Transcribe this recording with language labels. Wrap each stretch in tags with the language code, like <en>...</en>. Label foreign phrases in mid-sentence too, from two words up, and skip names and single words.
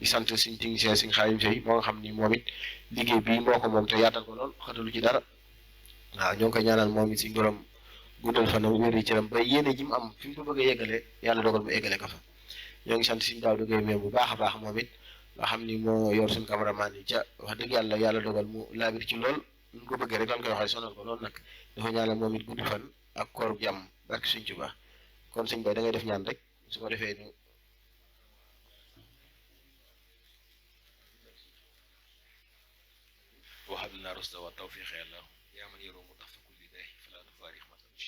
<wo>sant suñu technicien Serigne Khadim Seye moo nga xam ni moom it liggéey bii moo ko moom te yaatal ko lool xatalu ci dara waaw ñoo ngi koy ñaanal moom it suñu borom guddal fanam wér yi cëram ba yéene ji mu am fi mu ko bëgg a yeggale yàlla dogal mu eggale ko fa ñoo ngi sant suñu daaw dugay mais bu baax a baax moom it nga xam ni moo yor suñu cameraman yi ca wax dëgg yàlla dogal mu laabir ci lool ñu ko bëggee rek lan koy waxee sonal ko loolu nag dafa ñaanal moom it gudd fan ak koor jàmm barke suñ Tuubaa kon suñ bay da ngay def ñaan rek su ko defee ñu</wo> <ar>وهب لنا رشد والتوفيق يا الله يا من يروم تحت كل داء فلا نفارق</ar>